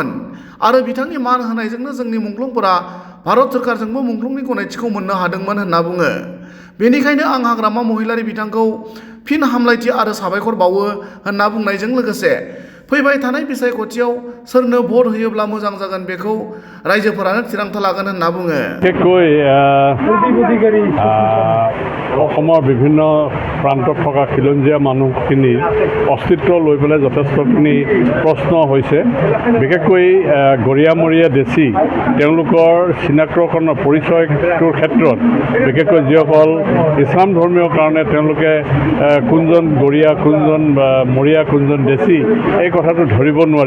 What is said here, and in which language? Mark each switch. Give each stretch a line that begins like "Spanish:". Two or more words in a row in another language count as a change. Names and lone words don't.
Bodo: आरो बिथांनि मान होनायजोंनो जोंनि मुंख्लंफोरा भारत सोरखारजोंबो मुंख्लंनि गनायथिखौ मोननो हादोंमोन होनना बुङो। बेनिखायनो आं हाग्रामा महिलारि बिथांखौ फिन हामलायथि आरो साबायखर बावो होनना बुंनायजों लोगोसे फैबाय थानाय बिसायख'थियाव सोरनो भट होयोब्ला मोजां जागोन बेखौ रायजोफोरानो थिरांथा लागोन होनना बुङो।
Assamese: অসমৰ বিভিন্ন প্ৰান্তত থকা খিলঞ্জীয়া মানুহখিনি অস্তিত্ব লৈ পেলাই যথেষ্টখিনি প্ৰশ্ন হৈছে। বিশেষকৈ গৰিয়া মৰিয়া দেশী তেওঁলোকৰ চিনাক্তকৰণৰ পৰিচয়টোৰ ক্ষেত্ৰত বিশেষকৈ যিসকল ইছলাম ধৰ্মীয় কাৰণে তেওঁলোকে কোনজন গৰিয়া কোনজন মৰিয়া কোনজন দেশী এই কথাটো ধৰিব নোৱাৰি।